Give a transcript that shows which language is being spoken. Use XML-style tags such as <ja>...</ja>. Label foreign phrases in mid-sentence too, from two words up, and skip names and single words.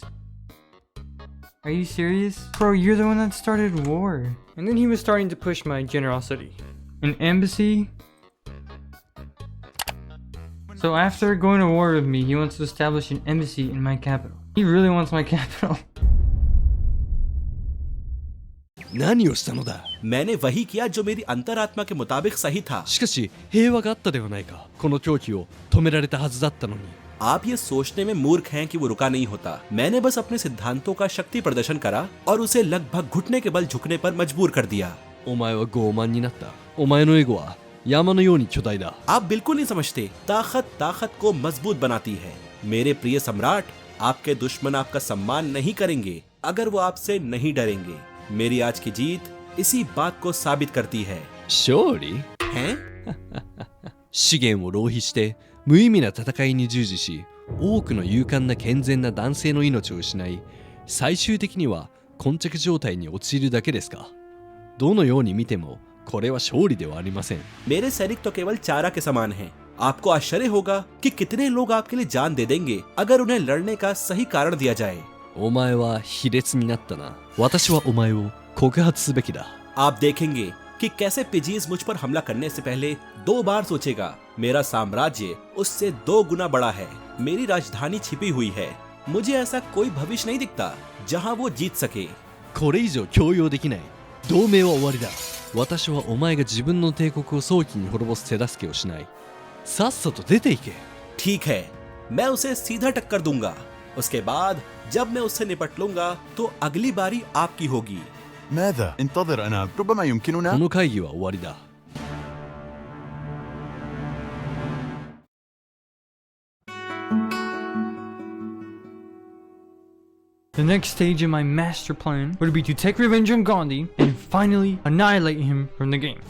<en>Are you serious? Bro, you're the one that started war. And then he was starting to push my generosity. An embassy? So after going to war with me, he wants to establish an embassy in my capital. He really wants my capital.</en> <ja>何をしたのだ</ja> <hi>मैंने वही किया जो मेरी अंतरात्मा के मुताबिक सही था।</hi> <ja>しかし平和があったではないかこの狂気を止められたはずだったのに</ja> <hi>आप ये सोचने में मूर्ख हैं कि वो रुका नहीं होता। मैंने बस अपने सिद्धांतों का शक्ति प्रदर्शन करा और उसे लगभग घुटने के बल झुकने पर मजबूर कर दिया।</hi> <ja>お前は傲慢になったお前のエゴは山のように巨大だ</ja> <hi>आप बिल्कुल नहीं समझते। ताकत को मजबूत बनाती है। मेरे प्रिय सम्राट, आपके दुश्मन आपका सम्मान नहीं करेंगे अगर वो आपसे नहीं डरेंगे। मेरी आज की जीत इसी बात को साबित करती है।</hi> <ja>勝利</ja> <hi>हैं?</hi> <ja>資源を浪費して無意味な戦いに従事し多くの勇敢な健全な男性の命を失い最終的には膠着状態に陥るだけですかどのように見てもこれは勝利ではありません</ja> <hi>मेरे सैनिक तो केवल चारा के समान हैं। आपको आश्चर्य होगा कि कितने लोग आपके लिए जान दे देंगे अगर उन्हें लड़ने का सही कारण दिया जाए।</hi> <ja>お前は卑劣になったな私はお前を告発すべきだ</ja> <hi>आप देखेंगे कि कैसे पिजीज मुझ पर हमला करने से पहले 2 बार सोचेगा। मेरा साम्राज्य उससे 2 गुना बड़ा है। मेरी राजधानी छिपी हुई है। मुझे ऐसा कोई भविष्य नहीं दिखता जहां वो जीत सके।</hi> <ja>これ以上強要できない同盟は終わりだ私はお前が自分の帝国を早期に滅ぼす手助けをしないさっさと出ていけ</ja> <hi>ठीक है, मैं उसे सीधा टक्कर दूंगा। उसके बाद जब मैं उससे निपट लूंगा तो अगली बारी आपकी होगी।</hi> <ar>ماذا؟ انتظر أنا ربما</ar> <ja>こ</ja> <ar>يمكننا</ar> <ja>の会議は終わりだ</ja> <en>「 The next stage in my master plan would be to take revenge on Gandhi and finally annihilate him from the game.</en>